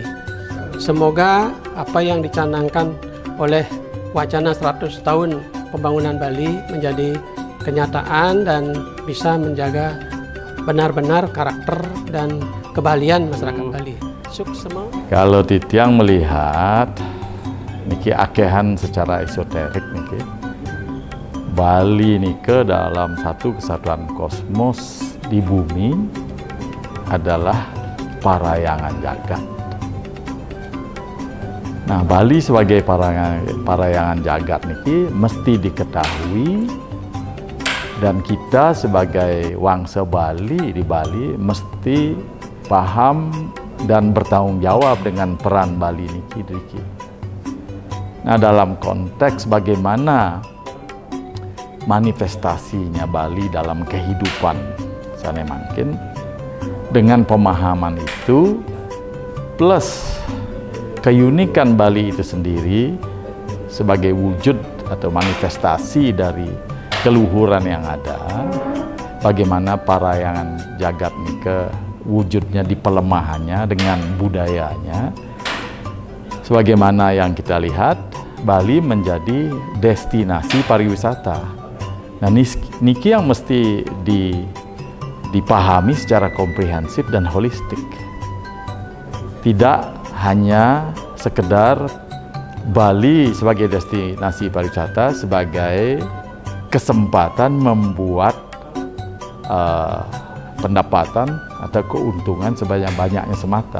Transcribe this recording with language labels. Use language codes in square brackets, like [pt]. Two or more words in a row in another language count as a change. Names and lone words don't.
[id] Semoga apa yang dicanangkan oleh wacana 100 tahun pembangunan Bali menjadi kenyataan dan bisa menjaga benar-benar karakter dan kebalian masyarakat Bali. Sukses semua. Kalau Titiang melihat niki akehan secara esoterik niki, Bali niki dalam satu kesatuan kosmos di bumi adalah parayangan jagat. Nah, Bali sebagai parayangan jagat niki mesti diketahui, dan kita sebagai wangsa Bali di Bali mesti paham dan bertanggung jawab dengan peran Bali niki. Nah, dalam konteks bagaimana manifestasinya Bali dalam kehidupan sana makin. Dengan pemahaman itu plus keunikan Bali itu sendiri sebagai wujud atau manifestasi dari keluhuran yang ada, bagaimana parayangan jagat Nike wujudnya di pelemahannya dengan budayanya. Sebagaimana yang kita lihat, Bali menjadi destinasi pariwisata. Nah, niki yang mesti dipahami secara komprehensif dan holistik. Tidak hanya sekedar Bali sebagai destinasi pariwisata sebagai kesempatan membuat pendapatan atau keuntungan sebanyak-banyaknya semata.